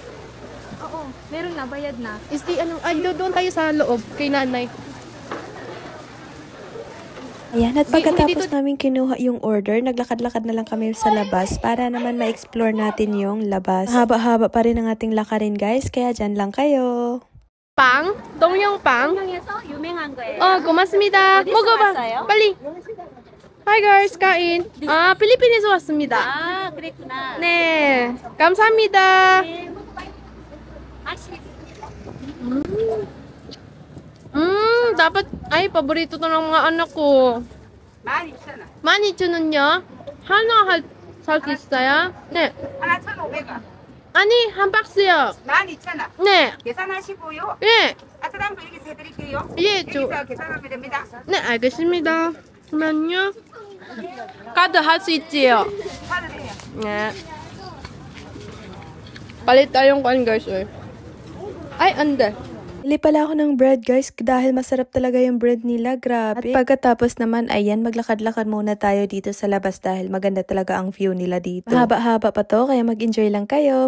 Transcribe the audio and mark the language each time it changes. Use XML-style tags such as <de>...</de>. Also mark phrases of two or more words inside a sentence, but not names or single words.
<tl>Oo, meron na. Bayad na. Doon tayo sa loob, kay nanay. Ayan, at pagkatapos namin kinuha yung order, naglakad-lakad na lang kami sa labas para naman ma-explore natin yung labas. Haba-haba pa rin ang ating lakarin guys, kaya dyan lang kayo.</tl> <ko>빵? 똥용 빵? 한국에서 유명한 거예요. 고맙습니다. 어디서 먹어봐. 왔어요? 빨리.</ko> <tl>Hi guys, kain.</tl> <ko>필리핀에서 왔습니다. 아, 그랬구나. 네, 감사합니다. 네, 먹어봐요. 맛있어.</ko> <tl>Dapat, paborito to ng mga anak ko.</tl> <ko>12,000원. 12,000원요? 하나 살 수 있어요? 네. 하나 1,500원. 아니, 한 박스요. 12,000원. 네. 계산하시고요. 예. 아트람도 여기서 해드릴게요. 예, 여기서 계산하면 됩니다. 네, 알겠습니다. 그러면요. 카드 할 수 있지요? 카드네요. 네.</ko> <tl>Palit tayong kuan guys eh. Ay, ande. Bili pala ako ng bread guys dahil masarap talaga yung bread nila, grabe. At pagkatapos naman, ayan, maglakad-lakad muna tayo dito sa labas dahil maganda talaga ang view nila dito. Haba-haba pa to, kaya mag-enjoy lang kayo.</tl>